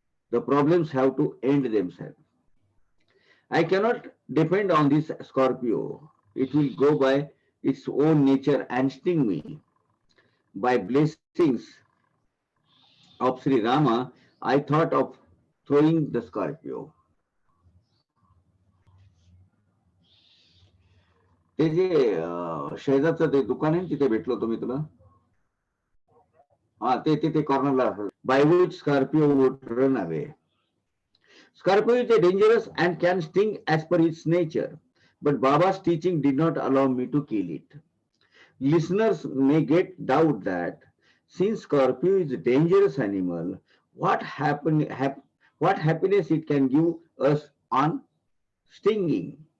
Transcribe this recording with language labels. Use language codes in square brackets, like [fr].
[en] The problems have to end themselves. I cannot depend on this Scorpio. It will go by its own nature and sting me. By blessings of Sri Rama, I thought of throwing the Scorpio. [mr] ते जे शेजारचं ते दुकान आहे ना, तिथे भेटलो होतो मी तुला. हा ते तिथे कॉर्नरला, [en] by which Scorpio would run away. Scorpio is dangerous and can sting as per its nature, but Baba's teaching did not allow me to kill it. Listeners may get doubt that since Scorpio is a dangerous animal, what happiness it can give us on stinging?